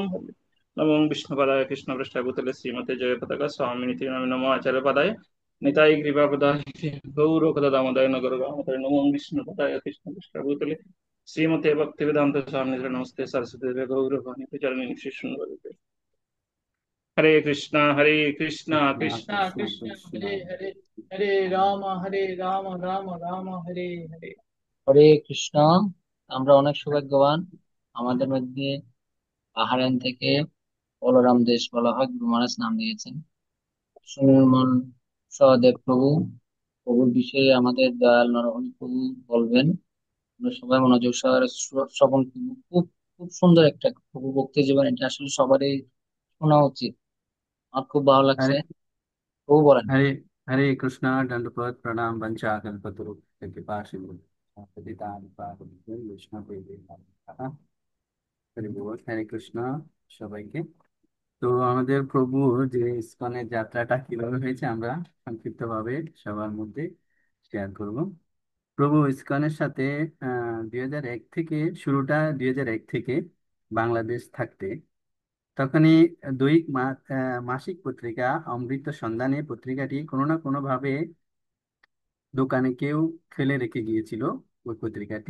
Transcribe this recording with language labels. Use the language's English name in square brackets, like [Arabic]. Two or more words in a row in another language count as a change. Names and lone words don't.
[Sanskrit] नमो विष्णुपदाय कृष्णपृष्ठाय भूतले श्रीमते जयपताका स्वामिनिति नामे नमो आचार्यपदाय निताय कृपापदाय गौरकदामोदय नगरगामोदय नमो विष्णुपदाय कृष्णपृष्ठाय भूतले श्रीमते भक्तिवेदांत स्वामिनिति नमस्ते सरस्वती गौरवाणी प्रचारिणी श्री हरे कृष्णा कृष्ण कृष्णा कृष्ण हरे हरे, हरे हरे राम राम राम हरे हरे। [Bangla] হরে কৃষ্ণ। আমরা অনেক সৌভাগ্যবান, আমাদের মধ্যে পাহাড়ান থেকে বলরাম দেশ বলা হয়, গুরু মহারাজ নাম দিয়েছেন। সুনির্মল সহদেব প্রভু, প্রভুর বিষয়ে আমাদের দয়াল নরহরি প্রভু বলবেন। আমরা সবাই মনোযোগ সহকারে শ্রবণ করবো। খুব খুব সুন্দর একটা প্রভু ভক্তি জীবন, এটা আসলে সবারই শোনা উচিত। আমার খুব ভালো লাগছে। हरे প্রভু বলেন। [Sanskrit] हरे हरे कृष्णा दंडवत प्रणाम वंचाकल्पतरु कृपा सिंधु पतितानां पावनेभ्यो वैष्णवेभ्यो नमः। [Bangla] হরি বল। হরে কৃষ্ণ সবাইকে। তো আমাদের প্রভু যে ইসকনের যাত্রাটা কিভাবে হয়েছে আমরা সংক্ষিপ্ত ভাবে সবার মধ্যে শেয়ার করব। প্রভু ইসকনের সাথে 2001 থেকে শুরুটা, 2001 থেকে বাংলাদেশ থাকতে তখনই দৈনিক মাসিক পত্রিকা অমৃত সন্ধানে পত্রিকাটি কোনো না কোনো ভাবে দোকানে কেউ ফেলে রেখে গিয়েছিল ওই পত্রিকাটি।